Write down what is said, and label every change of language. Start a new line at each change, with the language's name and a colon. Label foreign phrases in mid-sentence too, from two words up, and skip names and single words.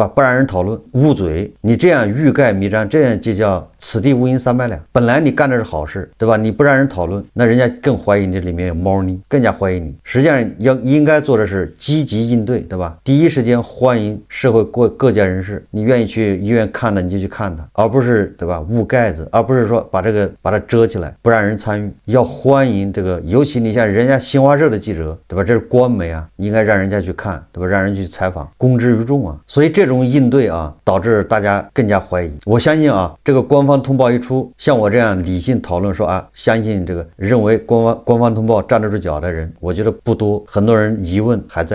Chinese: 不讓人討論，捂嘴，你這樣欲蓋彌彰，這樣就叫此地無銀三百兩。本來你幹的是好事，對吧？你不讓人討論，那人家更懷疑你這裡面有貓膩，更加懷疑你。實際上應該做的是積極應對，對吧？第一時間歡迎社會各界人士，你願意去醫院看的你就去看他，而不是对吧？捂蓋子，而不是說把它遮起來，不讓人參與。要歡迎這個，尤其你像人家新華社的記者，對吧？這是官媒啊，應該讓人家去看，对吧？讓人去採訪，公之於眾啊。所以這種應對啊，導致大家更加懷疑。我相信啊，這個官方通報一出，像我這樣理性討論說啊，相信這個認為官方通報站得住腳的人，我覺得不多，很多人疑問還在。